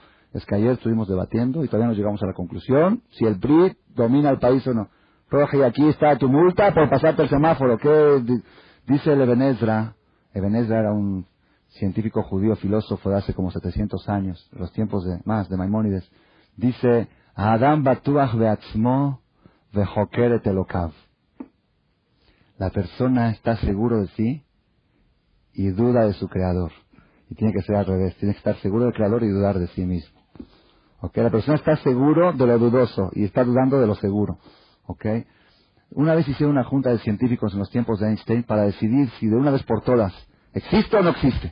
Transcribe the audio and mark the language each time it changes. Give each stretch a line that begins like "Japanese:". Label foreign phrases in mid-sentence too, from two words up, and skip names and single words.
Spanish: Es que ayer estuvimos debatiendo y todavía no llegamos a la conclusión si el PRI domina el país o no. Roja, y aquí está tu multa por pasarte el semáforo. ¿Qué dice el Eben Ezra? Eben Ezra era un científico judío, filósofo de hace como 700 años, los tiempos de Maimónides. Dice,
Hebrew: אדם בטוח בעצמו וחוקר אלוקיו.
Spanish: La persona está seguro de sí y duda de su creador. Y tiene que ser al revés, tiene que estar seguro del creador y dudar de sí mismo. ¿Ok? La persona está seguro de lo dudoso y está dudando de lo seguro. ¿Ok? Una vez hicieron una junta de científicos en los tiempos de Einstein para decidir si de una vez por todas existe o no existe.